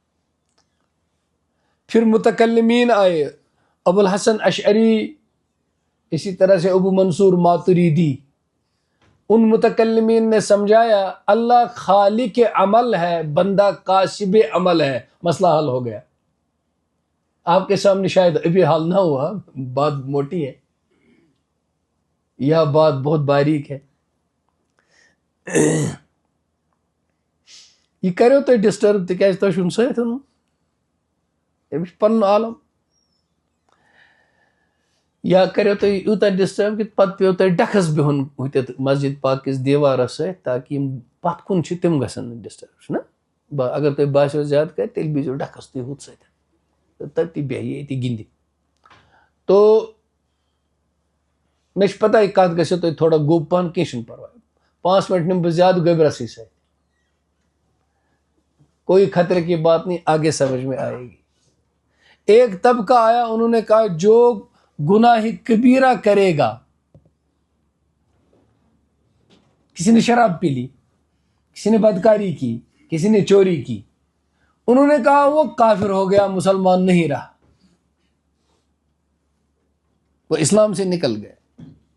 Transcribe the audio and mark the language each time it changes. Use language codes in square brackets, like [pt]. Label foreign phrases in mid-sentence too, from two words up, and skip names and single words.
[ur] پھر متکلمین آئے، ابو الحسن اشعری، اسی طرح سے ابو منصور ماتریدی، ان متکلمین نے سمجھایا اللہ خالق عمل ہے، بندہ کاسب عمل ہے، مسئلہ حل ہو گیا۔ آپ کے سامنے شاید ابھی حل نہ ہوا، بات موٹی ہے، یہ بات بہت باریک ہے۔ [ks] یہ کرو تو ڈسٹرب تکیاز تو چھُنہٕ سۭتۍ أمِس چھُ پنُن عالم، یا کرو تو یوتاہ ڈسٹرب کہ پتہٕ پیو تۄہہِ ڈکھس بِہُن ہُتٮ۪تھ مسجد پاک کِس دیوارس سۭتۍ تاکہ یِم پتھ کُن چھِ تِم گژھن نہٕ ڈسٹرب، چھُنہ؟ اگر تۄہہِ باسیو زیادٕ کرِ تیٚلہِ بِہزیو ڈکھس تُہۍ ہُتھ سۭتۍ، تٔتی بیٚہہِ یہِ أتی گِنٛدِ۔ تو مےٚ چھِ پتہ یہِ کتھ گژھیو تۄہہِ تھوڑا گوٚب پہن، کینٛہہ چھُنہٕ پرواے، 5 منٹ نِمہٕ بہٕ زیادٕ گوٚبرَسٕے سۭتۍ، [ur] کوئی خطرے کی بات نہیں، آگے سمجھ میں آئے گی۔ ایک طبقہ آیا، انہوں نے کہا جو گناہ کبیرہ کرے گا، کسی نے شراب پی لی، کسی نے بدکاری کی، کسی نے چوری کی، انہوں نے کہا وہ کافر ہو گیا، مسلمان نہیں رہا، وہ اسلام سے نکل گئے۔